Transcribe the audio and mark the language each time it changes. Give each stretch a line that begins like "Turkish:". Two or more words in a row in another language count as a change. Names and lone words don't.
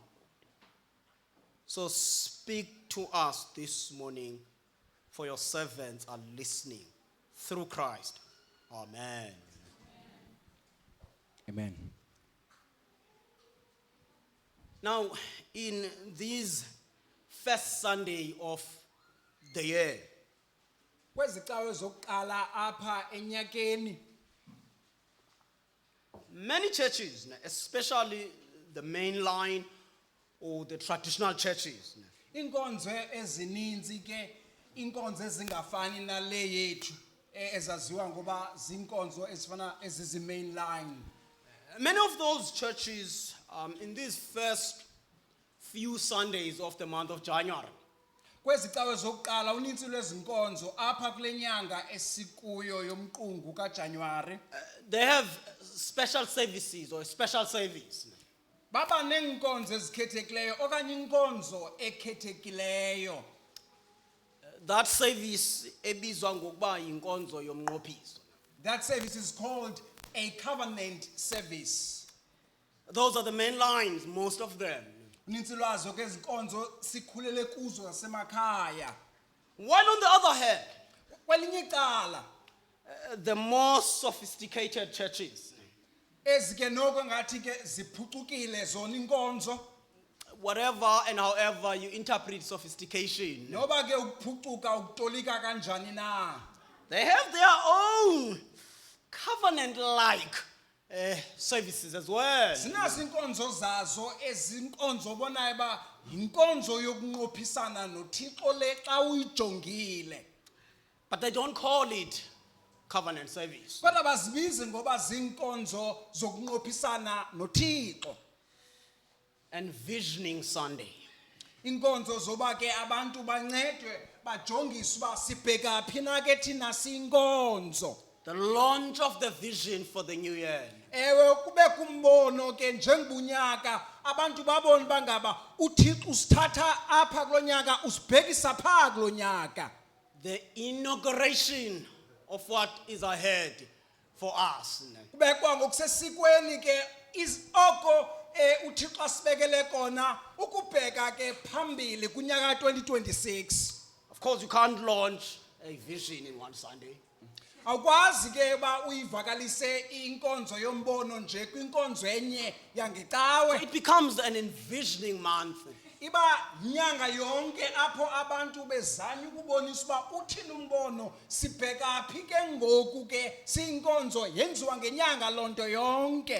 English: So speak to us this morning, for your servants are listening. Through Christ. Amen. Amen. Now, in this first Sunday of the year,
Xhosa: Kwezicawe zokuqala apha enyakeni,
English: many churches, especially the main line or the traditional churches,
Xhosa: inkonzo ezininzi ke inkonzo ezingafani nale yethu ezaziwa ngoba zinkonzo ezifana ezizi
English: main line. many of those churches in these first few Sundays of the month of January,
Xhosa: Kwezicawe zokuqala uninzi lwezinkonzo apha kule nyanga esikuyo yomqungu kaJanuary
English: they have special services or a special service.
Xhosa: baba nenkonzo ezikhethekileyo okanye inkonzo ekhethekileyo.
English: That service
Xhosa: ebizwa ngokuba yinkonzo yomnqophiso.
English: That service is called a covenant service. Those are the main lines, most of them.
Xhosa: Uninzi lwazo ke izinkonzo sikhulele kuzo zasemakhaya.
English: While on the other hand,
Xhosa: Kwelinye icala
English: the more sophisticated churches,
Xhosa: ezike noko ngathi ke ziphucukile zona inkonzo,
English: whatever and however you interpret sophistication,
Xhosa: noba ke ukuphucuka ukutolika kanjani na,
English: they have their own covenant-like services as well.
Xhosa: zinazo inkonzo zazo ezinkonzo obonayo ba yinkonzo yokunqophisana noThixo le xa uyijongile.
English: But they don't call it covenant service.
Xhosa: Kodwa bazibize ngoba zinkonzo zokunqophisana noThixo.
English: And Visioning Sunday.
Xhosa: Inkonzo zoba ke abantu bancedwe bajongiswe uba sibheka phi na ke thina siyinkonzo.
English: The launch of the vision for the new year.
Xhosa: Ewe kube kumbono ke njengobunyaka abantu babone bangaba uThixo usithatha apha kulonyaka usibhekisa pha kulonyaka.
English: The inauguration of what is ahead for us.
Xhosa: Kube kwa ngokusesikweni ke oko uThixo asibekele kona ukubheka ke phambili kunyaka 2026.
English: Of course, you can't launch a vision in one Sunday.
Xhosa: Awukwazi ke ba uyivakalise inkonzo yombono nje kwinkonzo enye yangecawe.
English: It becomes an envisioning month.
Xhosa: Iba nyanga yonke apho abantu bezanya ukubonisa uba uthini umbono sibheka phi ke ngoku ke siyinkonzo yenziwa ngenyanga lonto yonke.